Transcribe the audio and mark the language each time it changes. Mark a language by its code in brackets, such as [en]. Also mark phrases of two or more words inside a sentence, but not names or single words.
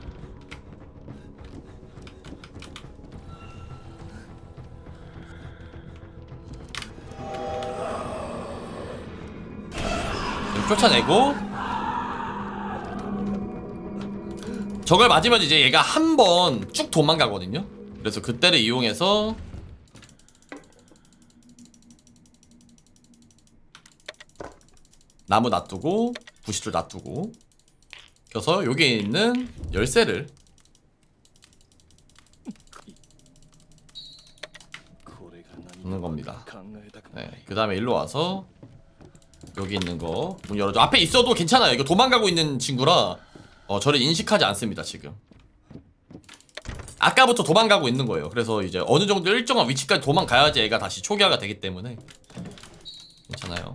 [ko] 쫓아내고, 저걸 맞으면 이제 얘가 한 번 쭉 도망가거든요. 그래서 그때를 이용해서 나무 놔두고 부싯돌 놔두고, 그래서 여기에 있는 열쇠를 [ja] これが何 [ko] 넣는 겁니다. [ja] 考えたくない。 [ko] 네, 그 다음에 일로 와서 여기 있는 거 문 열어줘. 앞에 있어도 괜찮아요. 이거 도망가고 있는 친구라 저를 인식하지 않습니다, 지금. 아까부터 도망가고 있는 거예요. 그래서 이제 어느 정도 일정한 위치까지 도망가야지 애가 다시 초기화가 되기 때문에 괜찮아요.